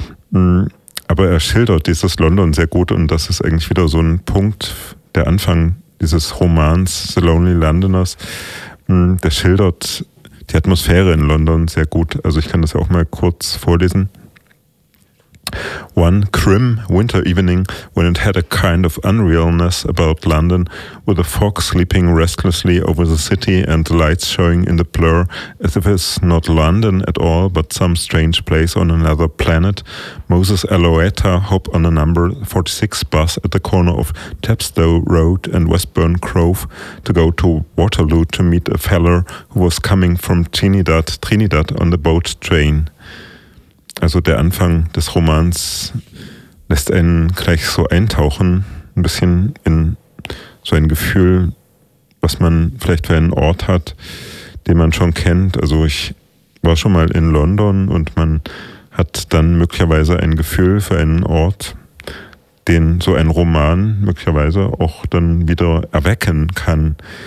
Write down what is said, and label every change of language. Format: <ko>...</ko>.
<de>Aber er schildert dieses London sehr gut und das ist eigentlich wieder so ein Punkt, der Anfang dieses Romans The Lonely Londoners, der schildert die Atmosphäre in London sehr gut. Also ich kann das ja auch mal kurz vorlesen.</de> <en>One grim winter evening when it had a kind of unrealness about London, with a fog sleeping restlessly over the city and the lights showing in the blur as if it's not London at all but some strange place on another planet, Moses Aloeta hopped on a number 46 bus at the corner of Chepstow Road and Westbourne Grove to go to Waterloo to meet a feller who was coming from Trinidad on the boat train.</en> <de>Also der Anfang des Romans lässt einen gleich so eintauchen, ein bisschen in so ein Gefühl, was man vielleicht für einen Ort hat, den man schon kennt. Also ich war schon mal in London und man hat dann möglicherweise ein Gefühl für einen Ort, den so ein Roman möglicherweise auch dann wieder erwecken kann.</de>